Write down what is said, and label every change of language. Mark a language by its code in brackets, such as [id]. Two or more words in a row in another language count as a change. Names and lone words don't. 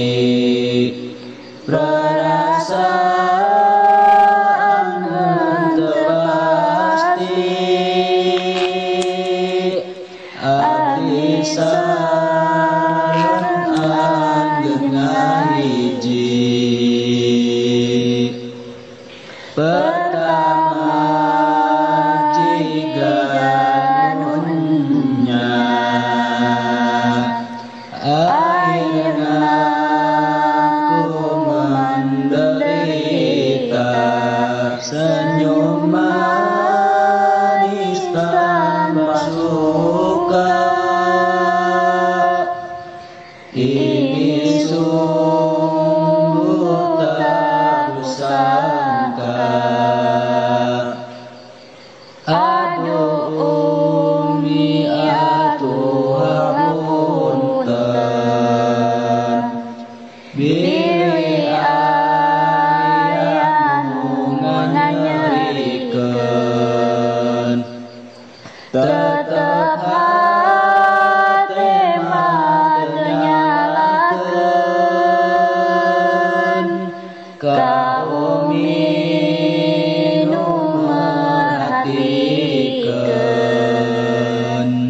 [su] perasaan teu pasti abdi sareng anjeunna hiji pertama jiga nunnya akhirna ku [id] menderita senyum manis tambah suka ini sungguh tak kusangka aduh umi atuh [su] hapunten bilih aya nu nganyerikeun tetep hate mah teu nyalakeun ka umi nu merhatikeun